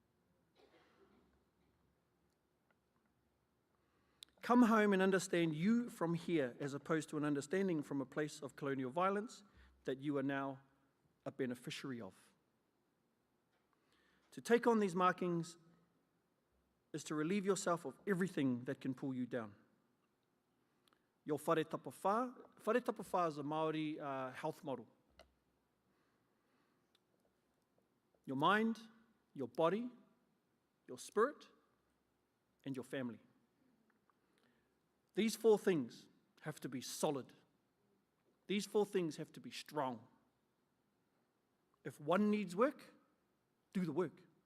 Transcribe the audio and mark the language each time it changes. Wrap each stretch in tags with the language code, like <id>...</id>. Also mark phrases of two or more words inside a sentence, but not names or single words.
<en>Come home and understand you from here, as opposed to an understanding from a place of colonial violence that you are now a beneficiary of. To take on these markings is to relieve yourself of everything that can pull you down. Your</en> <mi>whare tapawha. Whare tapawha</mi> <en>is a Māori health model. Your mind, your body, your spirit, and your family. These four things have to be solid. These four things have to be strong. If one needs work, do the work.</en>